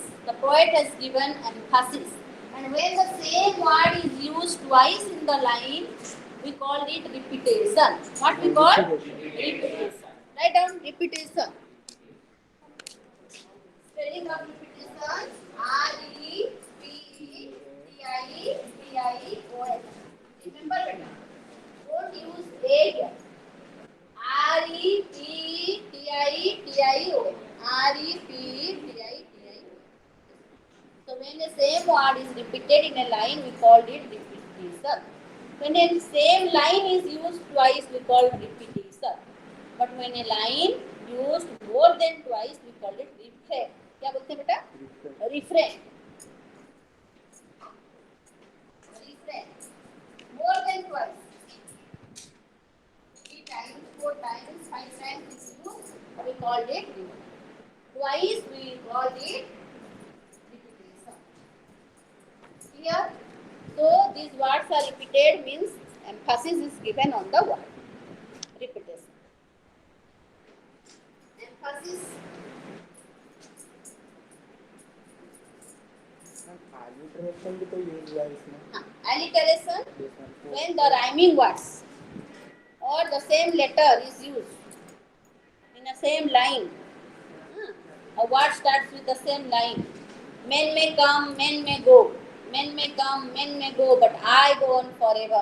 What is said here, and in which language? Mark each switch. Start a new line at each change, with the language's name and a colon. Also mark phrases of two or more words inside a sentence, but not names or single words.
English: The poet has given emphasis. And when the same word is used twice in the line, we call it repetition. What we call? Repetition. Write down repetition. Spelling of repetition: R-E-P-E-T-I-T-I-O-N. Remember, beta. Don't use A here. R-E-P-E-T-I-T-I-O-N. R-E-P-E-T-I-T-I-O-N. So when the same word is repeated in a line, we call it repetition. When a same line is used twice, we call it repetition. But when a line used more than twice, we call it refrain.
Hindi: क्या बोलते हैं बेटा?
English: Refrain. Refrain. More than twice. 3 times, 4 times, 5 times is used, we call it refrain. Twice we call it repetition. Here, so these words are repeated means emphasis is given on the word. Repetition. Emphasis.
Hindi: Alliteration भी तो यूज हुआ है इसमें.
English: Alliteration, when the rhyming words or the same letter is used in the same line. A word starts with the same line. Men may come, men may go. Men may come, men may go, but I go on forever.